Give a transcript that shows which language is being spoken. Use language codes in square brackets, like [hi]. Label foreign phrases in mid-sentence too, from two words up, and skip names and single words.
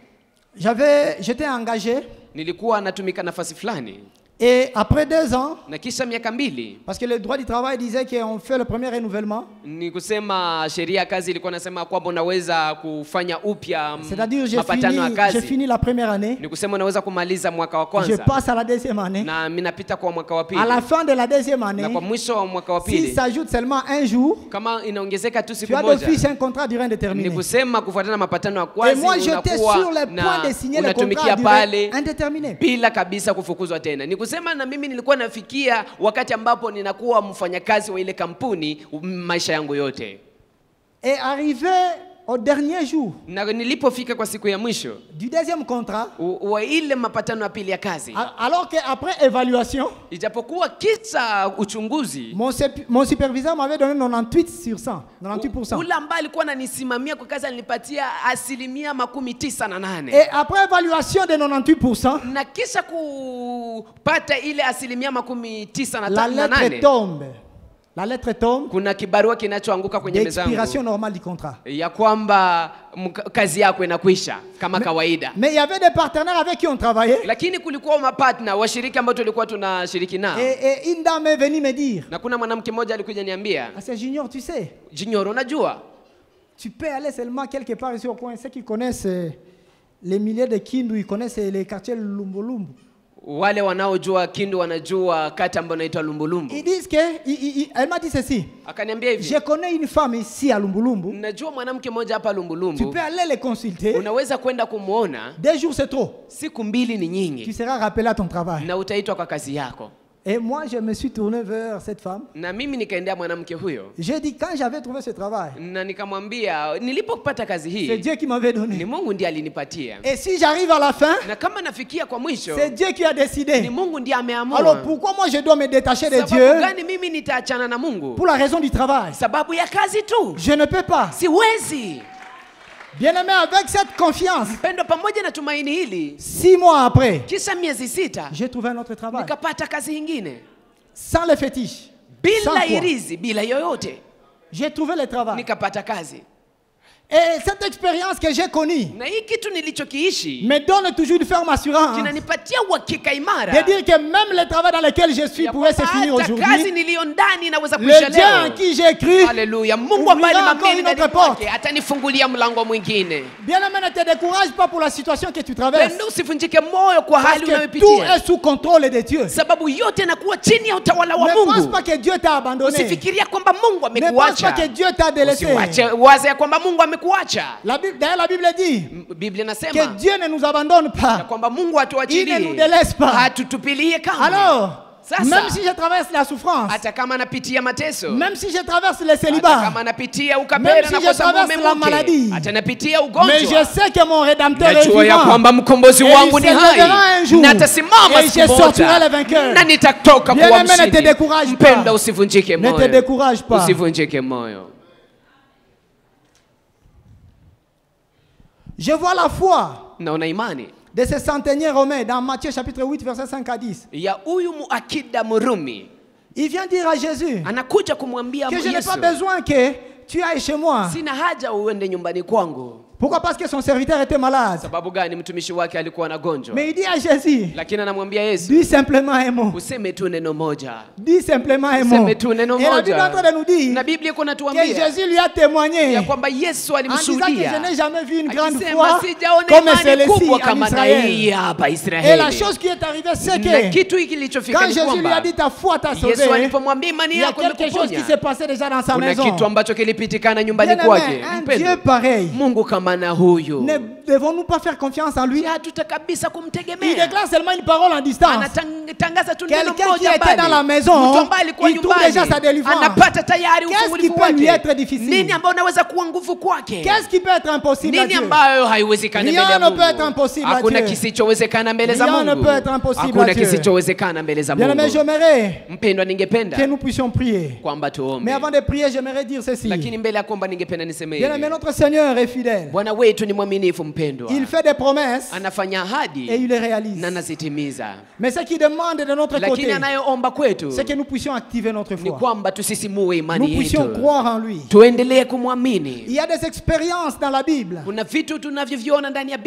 [fr] j'étais engagé [sw] nilikuwa natumika nafasi fulani, [fr] et après 2 ans, [sw] na kisha miaka 2, [fr] parce que le droit du travail disait qu'on fait le premier renouvellement, [sw] ni kusema sheria ya kazi ilikuwa nasema kwamba unaweza kufanya upya [fr] c'est-à-dire [sw] mapatano ya [fr] j'ai [sw] kazi. [fr] fini la première année, [sw] Ni kusema unaweza kumaliza mwaka wa [fr] je [sw] kwanza [fr] passe à la deuxième année. [sw] na mimi napita kwa mwaka wa pili, [fr] À la fin de la deuxième année, [sw] na kwa mwisho wa mwaka wa [fr] s'il [sw] pili [fr] s'ajoute seulement un jour, [sw] kama inaongezeka tu tu siku as moja, [fr] d'office un contrat durant [sw] ni [fr] indéterminé. [sw] kusema kufuatana na mapatano ya [fr] Et [sw] kazi [fr] moi, j'étais [sw] unakuwa [fr] sur le point [sw] na [fr] de signer le contrat [sw] unatumikia [fr] à durée [sw] pale [fr] indéterminée. [sw] bila kabisa kufukuzwa tena. Ni kusema na mimi nilikuwa nafikia wakati ambapo ninakuwa mfanyakazi wa ile kampuni maisha yangu yote, [fr] Et arrivé au dernier jour [sw] na nilipofika kwa siku ya mwisho [fr] du deuxième contrat, [sw] wa ile mapatano ya pili ya kazi, [fr] alors qu'après évaluation, [sw] ijapokuwa kisa uchunguzi, [fr] mon superviseur m'avait donné 98%. 98%. [sw] ule ambaye alikuwa ananisimamia kwa kazi alinipatia 98%. [fr] Et après évaluation de 98%, [sw] Na kisha kupata ile 98%, [fr] la lettre tombe. La lettre tombe. [sw] kuna kibarua kinachoanguka kwenye meza [fr] D'expiration [sw] yangu [fr] normale du contrat. [sw] ya kwamba kazi yako inakwisha kama kawaida. [fr] Mais il y avait des partenaires avec qui on travaillait. [sw] Lakini kulikuwa mapartner washiriki ambao tulikuwa tunashiriki nao, [fr] Et une dame est venue me dire, [sw] na kuna mwanamke mmoja alikuja niambia, [fr] ah, c'est Junior, tu sais, [sw] Junior, unajua [fr] tu peux aller seulement quelque part ici au coin. Ceux qui connaissent les milliers de Kindu, ils connaissent les quartiers Lumbu-Lumbu. [sw] wale wanaojua Kindu wanajua kata ambayo inaitwa Lumbulumbu. [fr] Ils disent que, elle m'a dit ceci, [sw] Akaniambia hivi, [fr] je connais une femme ici à Lumbulumbu, [sw] najua mwanamke mmoja hapa [fr] tu [sw] Lumbulumbu, [fr] peux aller les consulter, [sw] unaweza kwenda kumuona, [fr] 2 jours c'est trop, [sw] siku 2 ni [fr] tu [sw] nyingi [fr] seras rappelé à ton travail. [sw] na utaitwa kwa kazi yako. [fr] Et moi je me suis tourné vers cette femme, [sw] Na mimi nikaendea mwanamke huyo [fr] j'ai dit quand j'avais trouvé ce travail, [sw] na nikamwambia nilipopata kazi [fr] c'est [sw] hii [fr] Dieu qui m'avait [sw] ni [fr] donné. [sw] Mungu ndiye alinipatia, [fr] Et si j'arrive à la fin, [sw] na kama nafikia kwa mwisho [fr] c'est Dieu qui a [sw] ni [fr] décidé. [sw] Mungu ndiye ameamua. [fr] Alors pourquoi moi je dois me détacher de [sw] Sababu [fr] Dieu [sw] gani mimi nitaachana na Mungu? [fr] pour la raison du travail? [sw] Sababu ya kazi tu, [fr] Je ne peux pas. [sw] siwezi. [fr] Bien-aimé, avec cette confiance, [sw] Mpendwa, pamoja na tumaini hili, [fr] 6 mois après, [sw] kisha miezi 6 [fr] j'ai trouvé un autre travail. [sw] nikapata kazi nyingine [fr] Sans les fétiches. [sw] bila hirizi, bila yoyote. [fr] J'ai trouvé le travail. [sw] Nikapata kazi. [fr] Et cette expérience que j'ai connue [sw] Na hii kitu nilichokiishi [fr] me donne toujours une ferme assurance [sw] kinanipatia uhakika imara [fr] de dire que même le travail dans lequel je suis pourrait se finir [sw] kazi [fr] aujourd'hui. [sw] niliyo ndani inaweza [fr] Le [sw] kuisha [fr] Dieu en [sw] leo. [fr] qui j'ai cru [sw] Haleluya. Mungu ambaye [fr] ouvrira encore [sw] nimamini [fr] une autre [sw] ndani [fr] porte. [sw] mwake atanifungulia mlango mwingine. [fr] Bien-aimé, ne te décourage pas pour la situation que tu traverses. [sw] Pendo, usivunjike moyo kwa [fr] Parce [sw] hali [fr] que tout [sw] unayopitia. [fr] est sous contrôle de Dieu. [sw] Sababu yote inakuwa chini ya utawala wa [fr] Ne pense [sw] Mungu. [fr] pas que Dieu t'a abandonné. [sw] Usifikiria kwamba Mungu [fr] Ne pense pas [sw] amekuacha. [fr] que Dieu t'a délaissé. [sw] Usiwache waze ya kwamba Mungu amekuacha. [fr] D'ailleurs, la Bible dit [sw] Biblia [fr] que [sw] inasema [fr] Dieu ne nous abandonne [sw] ya [fr] pas. [sw] kwamba Mungu [fr] Il ne nous [sw] hatuachilie. [fr] délaisse pas. [sw] Hatutupilie kamwe. [fr] Alors, [sw] Sasa, [fr] même si je traverse la souffrance, [sw] hata kama anapitia mateso, [fr] même si je traverse le [sw] hata [fr] célibat, [sw] kama anapitia [fr] Même [sw] ukapera [fr] si [sw] na [fr] je [sw] kosa [fr] traverse [sw] mume [fr] la [sw] mke, [fr] maladie, [sw] hata anapitia [fr] mais je [sw] ugonjwa, [fr] sais que mon Rédempteur est [sw] najua ya [fr] vivant. [sw] kwamba mkombozi [fr] Et [sw] wangu [fr] il [sw] ni [fr] se lèvera un [sw] hai [fr] jour. [sw] na atasimama [fr] Et [sw] siku [fr] je sortirai le [sw] moja [fr] vainqueur. [sw] na nitatoka [fr] Bien [sw] kuwa [fr] aimé, ne te [sw] mshindi. [fr] décourage [sw] Mpenda, [fr] pas. [sw] usivunjike [fr] Ne te [sw] moyo, [fr] décourage pas. [sw] usivunjike moyo. [fr] Je vois la foi [sw] Naona imani [fr] de ce centenier romain dans Matthieu chapitre 8 verset 5 à 10. [sw] ya huyu muakida Murumi, [fr] Il vient dire à Jésus [sw] anakuja kumwambia [fr] que je n'ai [sw] Yesu, [fr] pas besoin que tu ailles chez moi. [sw] sina haja uende nyumbani kwangu. [fr] Pourquoi? Parce que son serviteur était malade. [sw] Sababu gani? Mtumishi wake alikuwa na gonjwa. [fr] Mais il dit à Jésus, [sw] Lakini anamwambia Yesu, [fr] dis simplement un mot. [sw] useme tu neno moja. [fr] Dis simplement un mot. [sw] Useme tu neno [fr] Et la Bible est en train [sw] moja. [fr] de nous dire [sw] Na Biblia iko [fr] que [sw] natuambia [fr] Jésus lui a témoigné [sw] ya kwamba Yesu [fr] en disant que je [sw] alimshuhudia [fr] n'ai jamais vu une grande [sw] akisema, [fr] foi [sw] sijaona [fr] comme [sw] imani [fr] celle-ci [sw] kubwa [fr] en [sw] kama na hii [fr] Israël. [sw] hapa [fr] Et la [sw] Israeli. [fr] chose qui est arrivée, c'est [sw] Na [fr] que [sw] kitu hiki kilichofika [fr] quand [sw] ni [fr] Jésus lui a [sw] kwamba [fr] dit ta foi t'a [sw] Yesu [fr] sauvé, [sw] alipomwambia imani [fr] il y a [sw] yako [fr] quelque chose qui [sw] imekuponya, [fr] s'est passé déjà dans sa [sw] kuna [fr] maison. [sw] kitu ambacho kilipitikana nyumbani [fr] Bien-aimé, [sw] kwake. [fr] un [sw] Mpendwa, [fr] Dieu pareil, [sw] Mungu kama na huyu, [fr] ne devons-nous pas faire confiance en lui? [sw] hatuta kabisa [fr] Il [sw] kumtegemea. [fr] déclare seulement une parole en distance. [sw] Anatangaza tu neno [fr] Quelqu'un qui [sw] moja [fr] était dans la [sw] mbali. [fr] maison, [sw] Mtu ambaye alikuwa [fr] il trouve [sw] nyumbani [fr] déjà sa délivrance. [sw] anapata tayari [fr] Qu'est-ce qui [sw] ufungulifu [fr] peut lui [sw] wake. [fr] être difficile? [sw] Nini ambayo unaweza kuwa nguvu kwake? [fr] Qu'est-ce qui peut être impossible à [sw] Nini [fr] Dieu? [sw] ambayo haiwezekani [fr] Rien [sw] mbele ya [fr] ne peut être [sw] Mungu? [fr] impossible à [sw] Hakuna [fr] Dieu. [sw] kisichowezekana mbele za [fr] Rien ne [sw] Mungu. [fr] peut être impossible [sw] Hakuna [fr] à Dieu. [sw] kisichowezekana mbele za [fr] Bien-aimé, [sw] Mungu. [fr] j'aimerais [sw] Mpendwa, ningependa [fr] que nous puissions prier. [sw] kwamba tuombe. [fr] Mais avant de prier, j'aimerais dire ceci. [sw] Lakini mbele ya kuomba ningependa niseme [fr] Bien-aimé, [sw] hivi. [fr] notre Seigneur est fidèle. [sw] Bwana wetu ni mwaminifu mpendwa. [fr] Il fait des promesses [sw] Anafanya ahadi [fr] et il les réalise. [sw] na anazitimiza. [fr] Mais ce qu'il demande de notre [sw] Lakini [fr] côté, [sw] anayoomba kwetu [fr] c'est que nous puissions activer notre [sw] ni [fr] foi. [sw] kwamba tusisimue [fr] Nous [sw] imani [fr] puissions [sw] yetu. [fr] croire en lui. [sw] Tuendelee [fr] Il [sw] kumwamini. [fr] y a des expériences dans la Bible [sw] Kuna vitu tunavyoviona ndani ya